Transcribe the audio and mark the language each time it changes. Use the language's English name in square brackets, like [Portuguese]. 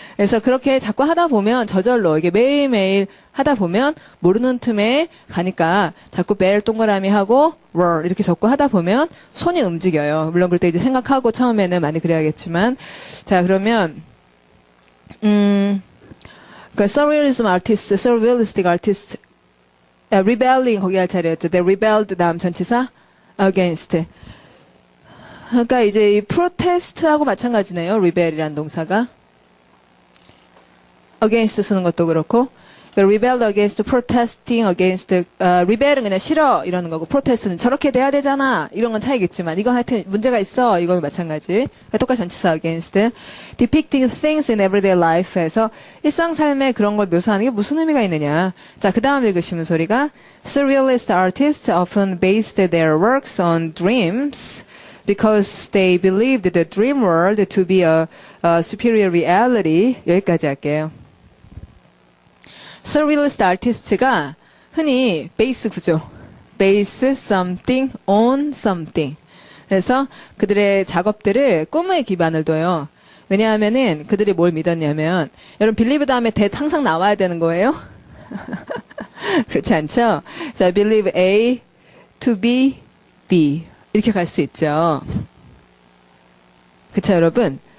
[Korean] 그래서 그렇게 자꾸 하다 보면 저절로 이게 매일매일 하다 보면 모르는 틈에 가니까 자꾸 벨 동그라미 하고 월 이렇게 적고 하다 보면 손이 움직여요. 물론 그럴 때 이제 생각하고 처음에는 많이 그래야겠지만 자 그러면 그러니까 surrealism artist, surrealistic artist, rebelling 거기 할 차례였죠. [English] They rebelled [Korean] 다음 전치사 [English] against. [Korean] 그러니까 이제 이 protest하고 마찬가지네요. rebel이라는 동사가. against 쓰는 것도 그렇고. [English] rebelled against, protesting against, [Korean] rebel은 그냥 싫어 이러는 거고, protest는 저렇게 돼야 되잖아 이런 건 차이겠지만 이건 하여튼 문제가 있어 이건 마찬가지. 똑같이 전치사 against. [English] depicting things in everyday life [Korean] 에서 일상 삶에 그런 걸 묘사하는 게 무슨 의미가 있느냐. 자, 그 다음 읽으시면 소리가 [English] surrealist artists often based their works on dreams. Because they believed the dream world to be a superior reality. [Korean] 여기까지 할게요. Surrealist artist가 흔히 베이스 구조. [English] base something on something. [Korean] 그래서 그들의 작업들을 꿈에 기반을 둬요. 왜냐하면은 그들이 뭘 믿었냐면 여러분 believe 다음에 that 항상 나와야 되는 거예요? 그렇지 않죠? 자, [English] believe A to be B. [Korean] 이렇게 갈 수 있죠. 그쵸, 여러분?